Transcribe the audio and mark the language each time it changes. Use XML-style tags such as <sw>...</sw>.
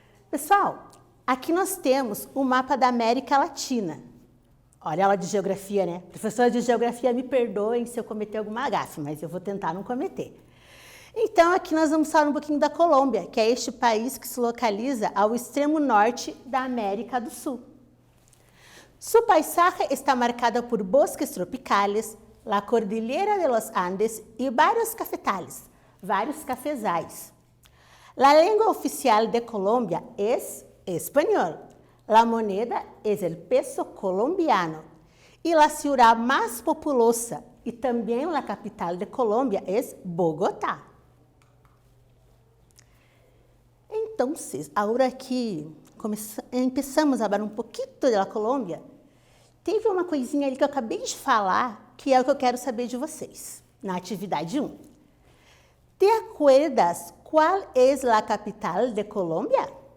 <pt>Pessoal, aqui nós temos o mapa da América Latina. Olha a aula de geografia, né? Professora de geografia, me perdoem se eu cometer alguma gafe, mas eu vou tentar não cometer. Então, aqui nós vamos falar um pouquinho da Colômbia, que é este país que se localiza ao extremo norte da América do Sul.</pt> <es>Su paisaje está marcada por bosques tropicales, la cordillera de los Andes y varios cafetales,</es> <pt>vários cafezais.</pt> <es>La lengua oficial de Colombia es español. La moneda es el peso colombiano. Y la ciudad más populosa y también la capital de Colombia es Bogotá.</es> <pt>Então, agora que começamos a falar um pouquinho da Colômbia, teve uma coisinha ali que eu acabei de falar, que é o que eu quero saber de vocês, na atividade 1.</pt> <es>¿Te acuerdas</es> <pt>qual é a capital de Colômbia?</pt>